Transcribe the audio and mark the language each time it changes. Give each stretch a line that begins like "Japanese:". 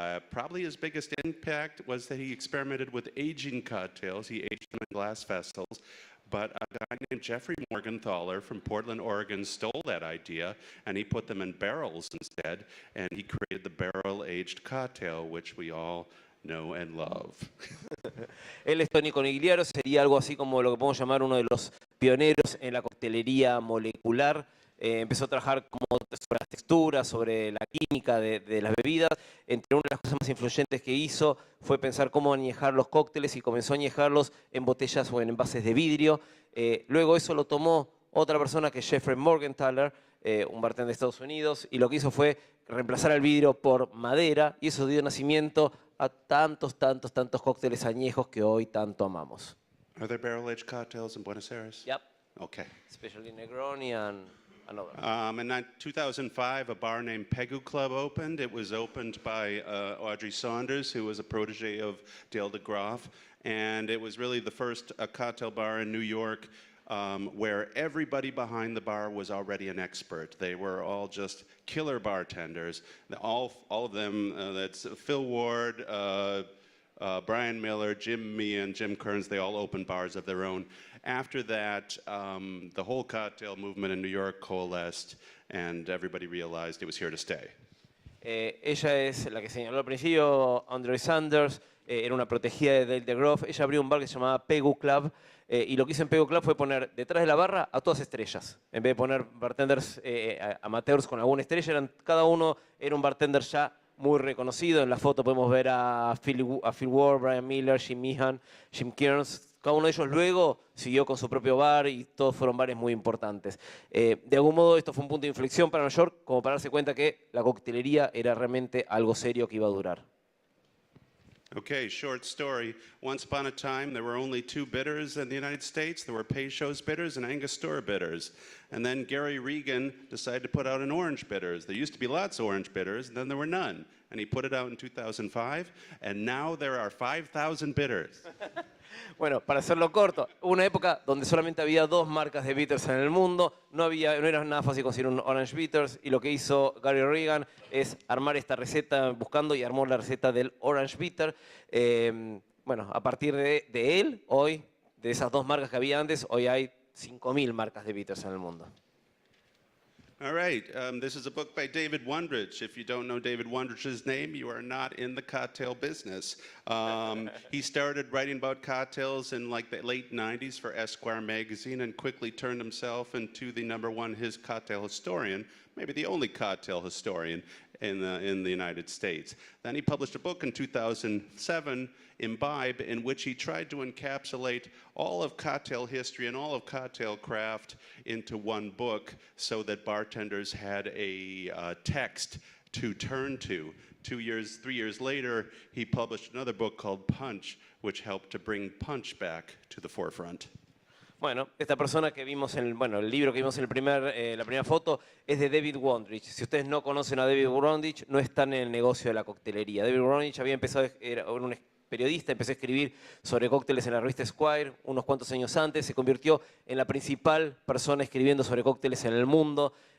English: Probably his biggest impact was that he experimented with aging cocktails. He aged them in glass vessels. But a guy named Jeffrey Morgenthaler from Portland, Oregon stole that idea and he put them in barrels instead, and he created the barrel-aged cocktail, which we all know and love.
Spanish: Él es Tony Conigliaro, sería algo así como lo que podemos llamar uno de los pioneros en la coctelería molecular. Empezó a trabajar sobre las texturas, sobre la química de las bebidas. Entre una de las cosas más influyentes que hizo fue pensar cómo añejar los cócteles y comenzó a añejarlos en botellas o en envases de vidrio. Luego eso lo tomó otra persona que es Jeffrey Morgenthaler un bartender de Estados Unidos, y lo que hizo fue reemplazar el vidrio por madera, y eso dio nacimiento a tantos cócteles añejos que hoy tanto amamos.
English: Are there barrel-aged cocktails in Buenos Aires? Yep. Okay. Especially Negroni and another. In 2005, a bar named Pegu Club opened. It was opened by Audrey Saunders, who was a protege of Dale DeGroff. And it was really the first cocktail bar in New York where everybody behind the bar was already an expert. They were all just killer bartenders. All of them, that's Phil Ward, Brian Miller, Jim Meehan, Jim Kearns, they all opened bars of their own. After that, the whole cocktail movement in New York coalesced, and everybody realized it was here to stay.
Spanish: Ella es la que señaló al principio, Audrey Saunders, era una protegida de Dale DeGroff. Ella abrió un bar que se llamaba Pegu Club, y lo que hizo en Pegu Club fue poner detrás de la barra a todas estrellas. En vez de poner bartenders amateurs con alguna estrella, cada uno era un bartender ya muy reconocido. En la foto podemos ver a Phil Ward, Brian Miller, Jim Meehan, Jim Kearns. Cada uno de ellos luego siguió con su propio bar y todos fueron bares muy importantes. De algún modo esto fue un punto de inflexión para Nueva York, como para darse cuenta que la coctelería era realmente algo serio que iba a durar.
English: Okay, short story. Once upon a time, there were only two bitters in the United States. There were Peychaud's bitters and Angostura bitters. And then Gary Regan decided to put out an orange bitters. There used to be lots of orange bitters, and then there were none. And he put it out in 2005, and now there are 5,000 bitters.
Spanish: Bueno, para hacerlo corto, hubo una época donde solamente había 2 marcas de bitters en el mundo, no era nada fácil conseguir un Orange Bitters, y lo que hizo Gary Regan es armar esta receta buscando y armó la receta del Orange Bitter. Bueno, a partir de él, hoy, de esas 2 marcas que había antes, hoy hay 5.000 marcas de bitters en el mundo.
English: All right, this is a book by David Wondrich. If you don't know David Wondrich's name, you are not in the cocktail business. He started writing about cocktails in like the late 90s for Esquire magazine and quickly turned himself into the #1 his cocktail historian, maybe the only cocktail historian in the United States. Then he published a book in 2007, Imbibe, in which he tried to encapsulate all of cocktail history and all of cocktail craft into one book so that bartenders had a text to turn to. 3 years later, he published another book called Punch, which helped to bring punch back to the forefront.
Spanish: Bueno, esta persona que vimos el libro que vimos en la primera foto es de David Wondrich. Si ustedes no conocen a David Wondrich, no están en el negocio de la coctelería. David Wondrich había empezado, era un periodista, empezó a escribir sobre cócteles en la revista Esquire unos cuantos años antes, se convirtió en la principal persona escribiendo sobre cócteles en el mundo.